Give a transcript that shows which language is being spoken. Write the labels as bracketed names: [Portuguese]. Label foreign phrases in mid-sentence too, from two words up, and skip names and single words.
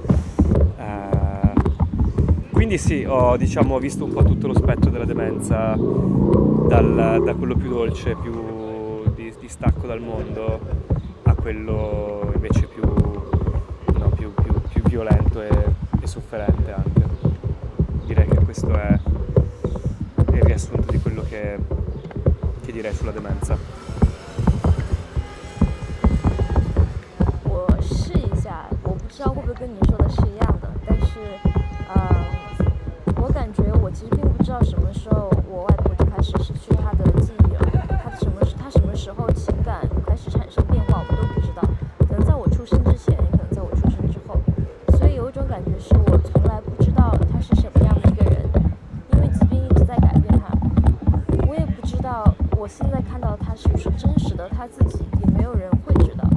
[Italian] Quindi sì, ho diciamo, visto un po' tutto lo spettro della demenza, da quello più dolce, più di stacco dal mondo, a quello invece più, no, più violento e sofferente anche. Direi che questo è il riassunto di quello che direi sulla demenza. [Chinese] 我试一下，我不知道会不会跟你说的是一样的，但是，我感觉我其实并不知道什么时候我外婆就开始失去她的记忆了，她什么时候情感开始产生变化，我都不知道，可能在我出生之前，也可能在我出生之后，所以有一种感觉是我从来不知道她是什么样的一个人，因为疾病一直在改变她，我也不知道我现在看到她是不是真实的她自己，也没有人会知道。